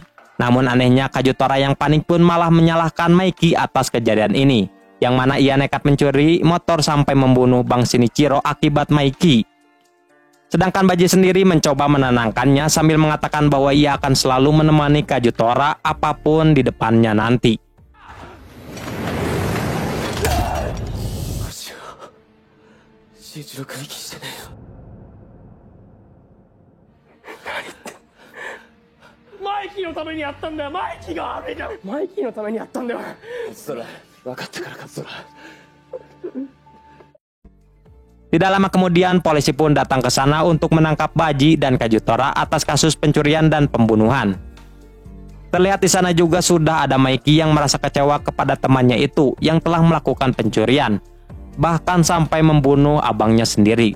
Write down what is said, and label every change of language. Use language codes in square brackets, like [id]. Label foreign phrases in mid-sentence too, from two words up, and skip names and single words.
[id] Namun anehnya Kagetora yang panik pun malah menyalahkan Maiki atas kejadian ini, yang mana ia nekat mencuri motor sampai membunuh Bang Shinichiro akibat Maiki. Sedangkan Baji sendiri mencoba menenangkannya sambil mengatakan bahwa ia akan selalu menemani Kagetora apapun di depannya nanti. [ja] マイキーのためにやったんだよ。マイキーが悪いんだよ。マイキーのためにやったんだよ。それ分かったからか、それ。 [id] Tidak lama kemudian, polisi pun datang ke sana untuk menangkap Baji dan Kajutora atas kasus pencurian dan pembunuhan. Terlihat di sana juga sudah ada Maiki yang merasa kecewa kepada temannya itu yang telah melakukan pencurian, bahkan sampai membunuh abangnya sendiri.